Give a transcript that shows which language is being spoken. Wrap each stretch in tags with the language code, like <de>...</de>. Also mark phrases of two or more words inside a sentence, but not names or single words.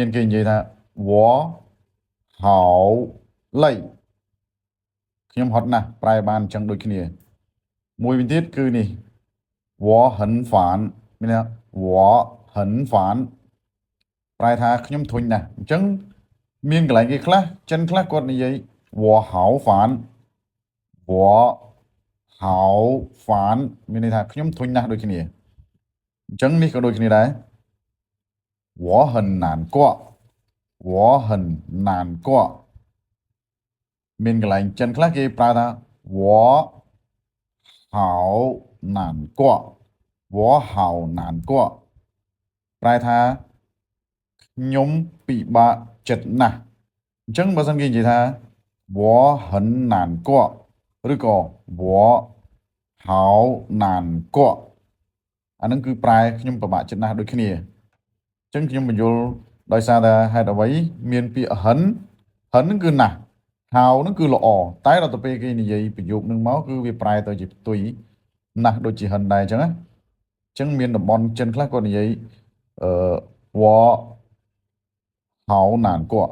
<km>មានគេនិយាយថា</km> <zh>我好累</zh> <km>ខ្ញុំហត់ណាស់ប្រែបានអញ្ចឹងដូចគ្នាមួយវិញទៀតគឺនេះ</km> <zh>我很烦</zh> <km>មានន័យ</km> <zh>我很烦</zh> <km>ប្រែថាខ្ញុំធុញណាស់អញ្ចឹងមានកន្លែងគេខ្លះចិនខ្លះគាត់និយាយ</km> <zh>我好烦我好烦</zh> <km>មានន័យថាខ្ញុំធុញណាស់ដូចគ្នាអញ្ចឹងនេះក៏ដូចគ្នាដែរ</km> <zh>我很难过我很难过</zh> <km>មានកន្លែងចិនខ្លះគេប្រើថា</km> <zh>我好难过我好难过</zh> <km>ប្រែថាខ្ញុំពិបាកចិត្តណាស់អញ្ចឹងបើសិនគេនិយាយថា</km> <zh>我很难过</zh> <km>ឬក៏</km> <zh>我好难过</zh> <km>អានឹងគឺប្រែខ្ញុំពិបាកចិត្តណាស់ដូចគ្នាអញ្ចឹងខ្ញុំបញ្យល់ដោយសារតែហេតុអ្វី មានពាក្យហិនហ្នឹងគឺណាស់ហៅហ្នឹងគឺល្អតែដល់ទៅពេលគេនិយាយប្រយោគហ្នឹងមកគឺវាប្រែទៅជាផ្ទុយណាស់ដូចជាហិនដែរអញ្ចឹងណាអញ្ចឹងមានតំបន់ចិនខ្លះគាត់និយាយអឺ</km> <zh>我好难</zh> <km>គាត់</km>